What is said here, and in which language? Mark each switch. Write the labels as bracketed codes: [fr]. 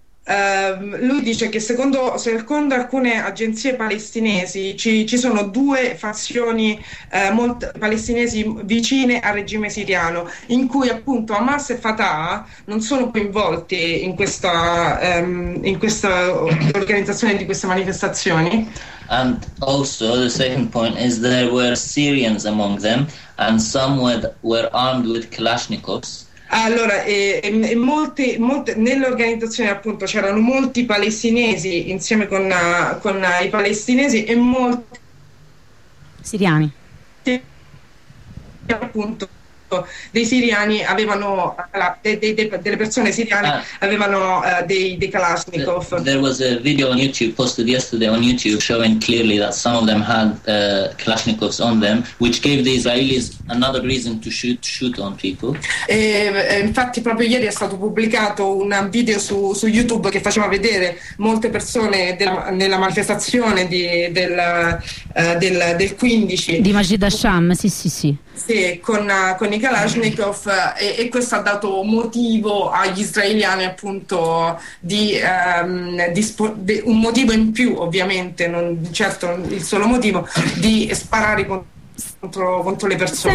[it] Lui dice che secondo alcune agenzie palestinesi ci sono due fazioni molto palestinesi vicine al regime siriano, in cui appunto Hamas e Fatah non sono coinvolti in questa organizzazione di queste manifestazioni. [en] And also the second point is there were Syrians among them, and some were armed with Kalashnikovs. [it] Allora, e molte nell'organizzazione appunto c'erano molti palestinesi insieme con i palestinesi e molti siriani. Appunto, dei siriani avevano delle persone siriane avevano dei Kalashnikov. [en] There was a video on YouTube posted yesterday on YouTube showing clearly that some of them had Kalashnikovs on them, which gave the Israelis another reason to shoot on people. [it] Infatti proprio ieri è stato pubblicato un video su YouTube che faceva vedere molte persone nella manifestazione del 15 di Majd al-Sham, sì. Sì, con i Kalashnikov, e questo ha dato motivo agli israeliani appunto di un motivo in più, ovviamente non certo il solo motivo, di sparare contro le persone.